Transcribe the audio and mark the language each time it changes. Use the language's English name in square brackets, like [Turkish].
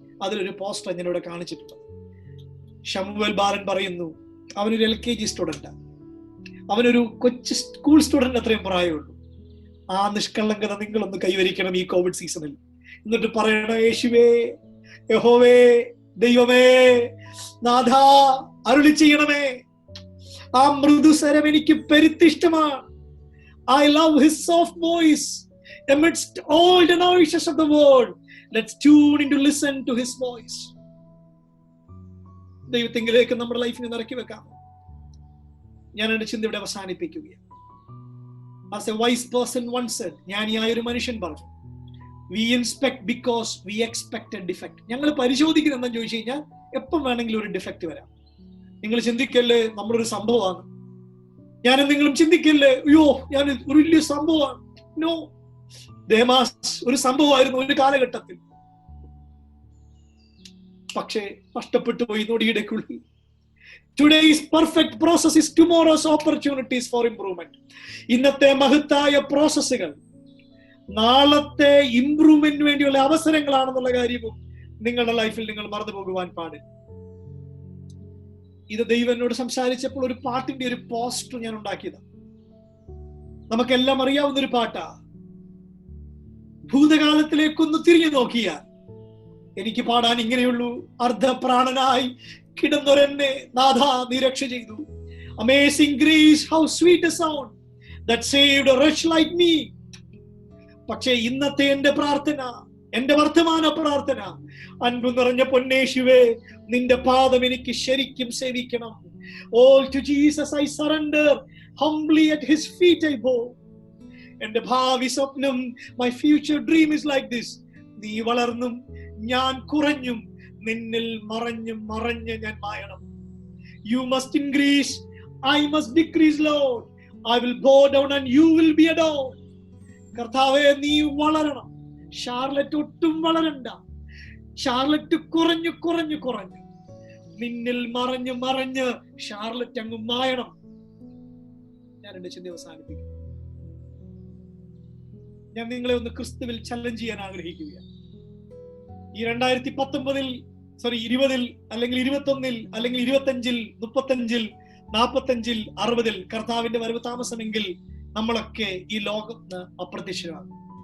[Malayalam] അതിലൊരു പോസ്റ്റർ ഞാൻ ഇവിടെ കാണിച്ചിട്ടുണ്ട്. ഷമുവേൽ ബാലൻ പറയുന്നു, അവനൊരു LKG സ്റ്റുഡന്റ്, അവനൊരു കൊച്ചു സ്കൂൾ സ്റ്റുഡന്റ് അത്രയും പ്രായമുള്ളൂ. ആ നിഷ്കളങ്കത നിങ്ങളൊന്ന് കൈവരിക്കണം ഈ കോവിഡ് സീസണിൽ. എന്നിട്ട് പറയണം, യേശുവേ, യഹോവേ, ദൈവമേ, നാഥാ, അരുളി ചെയ്യണമേ. ആ മൃദുസ്വരം എനിക്ക് പെരുത്തിഷ്ടമാണ്. [English] I love his soft voice amidst all the noises of the world. Let's tune in to listen to his voice. [Malayalam] ദൈവത്തെങ്കിലേക്ക് നമ്മുടെ ലൈഫിനെ നിറക്കി വെക്കാം. ഞാൻ എന്റെ ചിന്ത ഇവിടെ അവസാനിപ്പിക്കുകയാണ്. [English] As a wise person once said, [Malayalam] ജ്ഞാനിയായ ഒരു മനുഷ്യൻ പറഞ്ഞു, [English] we inspect because we expect a defect. [Malayalam] ഞങ്ങൾ പരിശോധിക്കുന്നത് എന്താണെന്ന് ചോദിച്ചു കഴിഞ്ഞാൽ എപ്പം വേണമെങ്കിലും ഒരു ഡിഫക്റ്റ് വരാം. നിങ്ങൾ ചിന്തിക്കല്ലേ നമ്മളൊരു സംഭവമാണ്. ഞാനും നിങ്ങളും ചിന്തിക്കല്ലേ, അയ്യോ ഞാൻ ഒരു വലിയ സംഭവമാണ്. നോ, ദേമാസ് ഒരു സംഭവമായിരുന്നു ഒരു കാലഘട്ടത്തിൽ. പക്ഷേ നഷ്ടപ്പെട്ടു പോയി നൊടിയിടയ്ക്കുള്ളിൽ. [English] Today's perfect process is tomorrow's opportunities for improvement. [Malayalam] ഇന്നത്തെ മഹത്തായ പ്രോസസ്സുകൾ നാളത്തെ ഇംപ്രൂവ്മെന്റിന് വേണ്ടിയുള്ള അവസരങ്ങളാണെന്നുള്ള കാര്യവും നിങ്ങളുടെ ലൈഫിൽ നിങ്ങൾ മറന്നു പോകുവാൻ പാടില്ല. ഇത് ദൈവം എന്നോട് സംസാരിച്ചപ്പോൾ ഒരു പാട്ടിന്റെ ഒരു പോസ്റ്റർ ഞാൻ ഉണ്ടാക്കിയതാണ്. നമുക്കെല്ലാം അറിയാവുന്ന ഒരു പാട്ടാ. ഭൂതകാലത്തിലേക്കൊന്ന് തിരിഞ്ഞു നോക്കിയാൽ എനിക്ക് പാടാൻ ഇങ്ങനെയുള്ളൂ. അർദ്ധപ്രാണനായി കിടന്നൊരെന്നെ നാഥാ നീ രക്ഷ ചെയ്തു. [English] Amazing grace, how sweet a sound that saved a wretch like me. [Malayalam] പക്ഷേ ഇന്നത്തെ എന്റെ പ്രാർത്ഥന, എന്റെ വർത്തമാന പ്രാർത്ഥന, അൻപു നിറഞ്ഞ പൊന്നേശുവേ, നിന്റെ പാദം എനിക്ക് ശരിക്കും സേവിക്കണം. [English] All to Jesus I surrender, humbly at his feet I bow. [Malayalam] എന്റെ ഭാവി സ്വപ്നം, [English] my future dream is like this. [Malayalam] നീ വളർന്നും ഞാൻ കുറഞ്ഞും നിന്നിൽ മറഞ്ഞ് ഞാൻ മായണം. [English] You must increase, I must decrease, Lord. I will bow down and you will be adored. [Malayalam] കർത്താവേ, നീ വളരണം. ഷാർലറ്റ് ഒട്ടും വളരണ്ട. ഷാർലറ്റ് കുറഞ്ഞു നിന്നിൽ മറഞ്ഞ് ഷാർലറ്റ് അങ്ങ് മായണം. ഞാൻ എന്റെ ചിന്ത അവസാനിപ്പിക്കും. ഞാൻ നിങ്ങളെ ഒന്ന് ക്രിസ്തുവിൽ ചലഞ്ച് ചെയ്യാൻ ആഗ്രഹിക്കുകയാണ്. ഈ 2020 അല്ലെങ്കിൽ 21 അല്ലെങ്കിൽ 25 35 40 60 കർത്താവിന്റെ വരവ് താമസമെങ്കിൽ നമ്മളൊക്കെ ഈ ലോകത്ത് അപ്രത്യക്ഷരാകും.